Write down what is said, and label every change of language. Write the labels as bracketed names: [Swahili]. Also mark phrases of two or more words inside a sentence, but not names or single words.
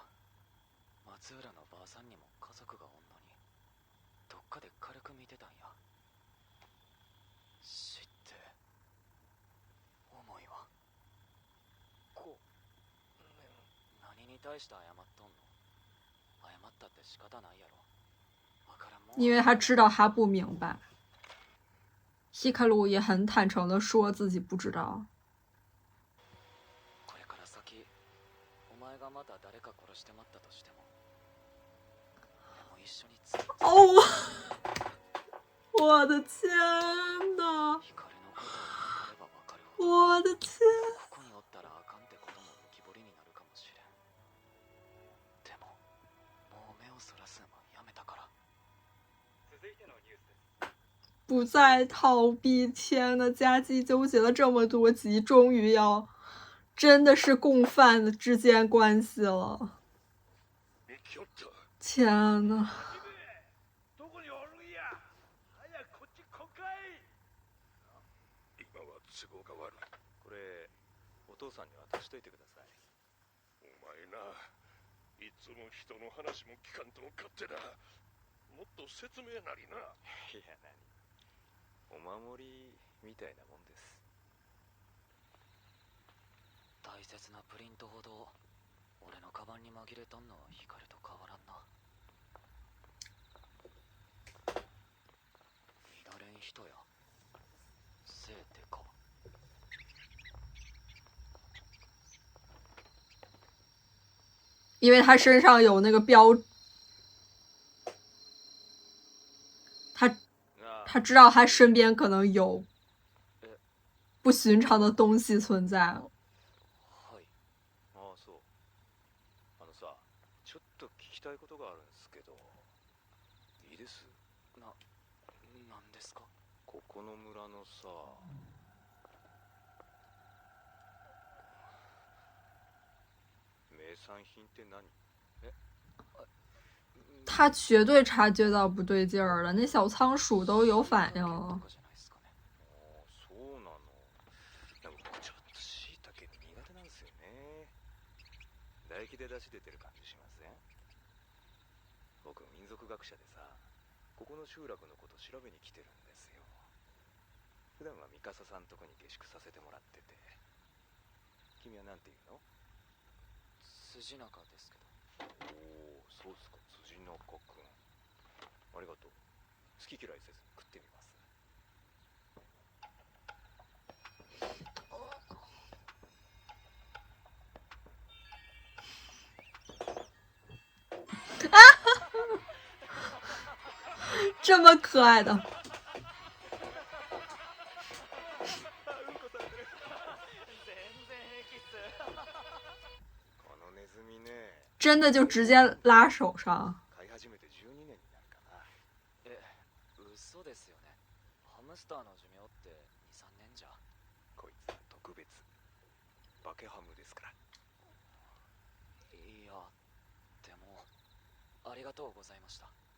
[Japanese] 松浦のばあさんにも家族がおんのにどっかで軽く見てたんや。知って重いわ。何に対して謝っとんの？謝ったって仕方ないやろ。 [Chinese] 因為他知道他不明白。希卡魯也很坦誠的說自己不知道。 [Japanese] これから先、お前がまた誰か殺してまったとしても、俺も一緒について。 [Chinese] 哦，我的天哪！我的天！ [Japanese] ここにおったらあかんってことも浮き彫りになるかもしれん。でも、もう目をそらすのはやめたから。 [Chinese] 不再逃避，天吶，家祭糾結了這麼多集，終於要真的是共犯之間關係了。天吶！ [Japanese] これお父さんに渡しといてください。お前ないつも人の話も聞かんと勝手だ。もっと説明なりな。いや何、お守りみたいなもんです。大切なプリントほど俺のカバンに紛れとんのは光と変わらんな。乱れん人や。せいてか。 [Chinese] 因為他身上有那個標，他知道他身邊可能有不尋常的東西存在。 [Japanese] はい。ああ、そう。さ、ちょっと聞きたいことがあるんですけど、いいです？なんですか？ここの村のさ、名産品って何？ [Chinese] 他絕對察覺到不對勁兒了，那小倉鼠都有反應了。 [Japanese] そうなの。でも僕ちょっと椎茸苦手なんですよね。唾液で出汁出てる感じしません？僕民族学者でさ、ここの集落のこと調べに来てるんですよ。普段はミカサさんとこに下宿させてもらってて。君はなんて言うの？辻中ですけど。おお、そうっすか、辻中くん。ありがとう。好き嫌いせず食ってみます。 [Chinese] 這麼可愛的。真的就直接拉手上。 [Japanese] 嘘ですよね。ハムスターの寿命って2、3年じゃ。こいつは特別。バケハムですから。いや、でもありがとうございました。